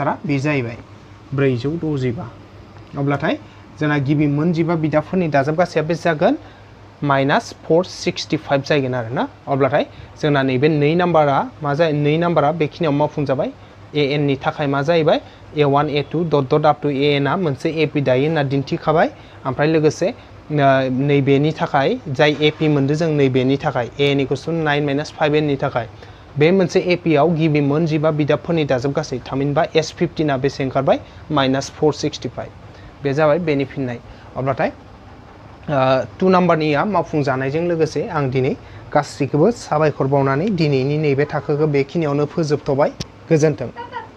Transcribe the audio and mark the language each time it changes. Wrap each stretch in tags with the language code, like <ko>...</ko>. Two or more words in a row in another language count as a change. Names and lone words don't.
<brx>एन्सारा बे जाहैबाय 465 अब्लाथाय जोंना गिबि मोन 15 बिदाफोरनि दाजाब गासैया बेसे जागोन माइनास 465 जागोन आरो ना अब्लाथाय जोंना नैबे 2 नाम्बारा मा जायो 2 नाम्बारा बेखिनियाव मावफुंजाबाय an नि थाखाय मा जाहैबाय a1 a2</brx> <en>dot dot up to</en> <brx>an आ मोनसे ap दायो होनना दिन्थिखाबाय ओमफ्राय लोगोसे नैबेनि थाखाय जाय ap मोनदो जों नैबेनि थाखाय an</brx> <en>equals to</en> <brx>9 माइनास 5n नि थाखाय बे मोनसे ap आव गिबि मोन 15 बिदाबफोरनि दाजाब गासै थामहिनबा s15 आ बेसे ओंखारबाय माइनास 465 बे जाबाय बेनि फिननाय अब्लाथाय 2 नाम्बारनिया मावफुंजानायजों लोगोसे आं दिनै गासैखौबो साबायखर बावनानै दिनैनि नैबे थाखोखौ बेखिनियावनो फोजोबथ'बाय गोजोन्थों।</brx>